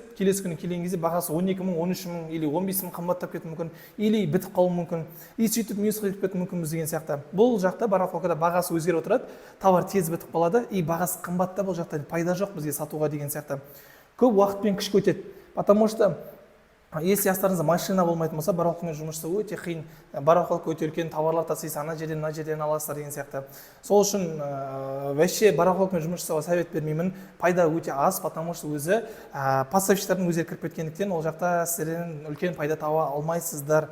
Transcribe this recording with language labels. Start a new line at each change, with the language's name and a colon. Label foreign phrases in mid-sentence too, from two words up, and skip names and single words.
Kazakh: Келесі күні келген кезде бағасы 12 мың, 13 мың или 15 мың қымбаттап кетуі мүмкін, или бітіп қалуы мүмкін. Сөйтіп минусқа кетіп кетуі мүмкінбіз деген сияқты. Бұл жақта барахолкада бағасы өзгеріп отырады, товар тез бітіп қалады, бағасы қымбатта, бұл жақта пайда жоқ бізге сатуға деген сияқты. Көп уақытпен күш өтеді.
Russian: Потому что если
Kazakh: астарыңызда машина болмайтын болса, барахолкамен жұмыс жасау өте қиын. Барахолка өте үлкен, товарлар тасисыз, ана жерден аласыздар деген сияқты. Сол үшін вообще барахолкамен жұмыс жасауға совет бермеймін. Пайда өте аз,
Russian: потому что
Kazakh: өзі поставщиктардың өздері кіріп кеткендіктен ол жақта сіздерден үлкен пайда таба алмайсыздар.